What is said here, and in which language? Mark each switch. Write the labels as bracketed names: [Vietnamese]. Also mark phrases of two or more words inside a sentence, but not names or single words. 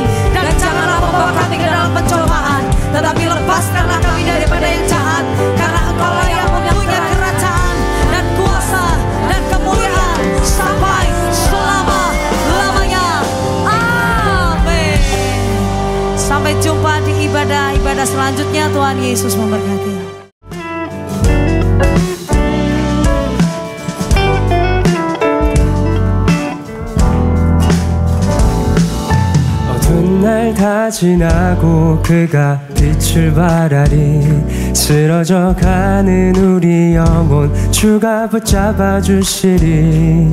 [Indonesian] Dan janganlah membawa kami ke dalam pencobaan, tetapi lepaskanlah kami daripada yang jahat, karena Engkau-lah yang mempunyai kerajaan dan kuasa dan kemuliaan sampai selama-lamanya. Amin. Sampai jumpa di ibadah-ibadah selanjutnya. Tuhan Yesus memberkati. [Korean] 어두운 날 다 지나고 그가 빛을 발하리. 쓰러져 가는 우리 영혼 주가 붙잡아 주시리.